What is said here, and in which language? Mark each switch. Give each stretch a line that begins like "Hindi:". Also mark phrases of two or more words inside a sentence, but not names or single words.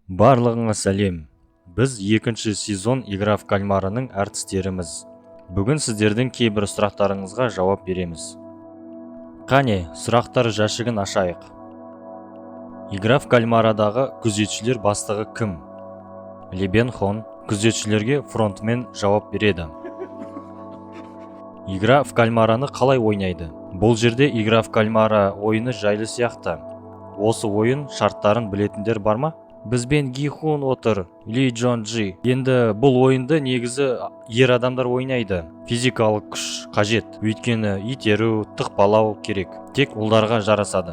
Kazakh: Барлығыңа сәлем. Біз екінші сезон Игра в кальмарының әртістеріміз. Бүгін сіздердің кейбір сұрақтарыңызға жауап береміз. Қане, сұрақтар жәшігін ашайық. Игра в кальмарадағы күзетшілер бастығы кім? Лебен Хон күзетшілерге фронтмен жауап береді. Игра в кальмараны қалай ойнайды? Бұл жерде Игра в кальмара ойыны жайлы сияқты. Осы ойын шарттарын білетіндер бар ма? Бізбен Ги Хун отыр, Ли Джон Джи. Енді бұл ойынды негізі ер адамдар ойнайды. Физикалық күш қажет, өйткені итеру, тықпалау керек. Тек ұлдарға жарасады.